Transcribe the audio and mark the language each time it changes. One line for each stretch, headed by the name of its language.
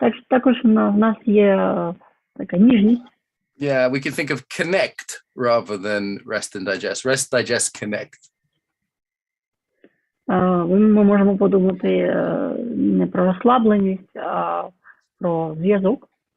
Ukrainian: Також в нас є така ніжність.
English: Yeah, we can think of connect rather than rest and digest. Rest, digest, connect.
Ukrainian: Ми можемо подумати не про розслабленість, а про зв'язок.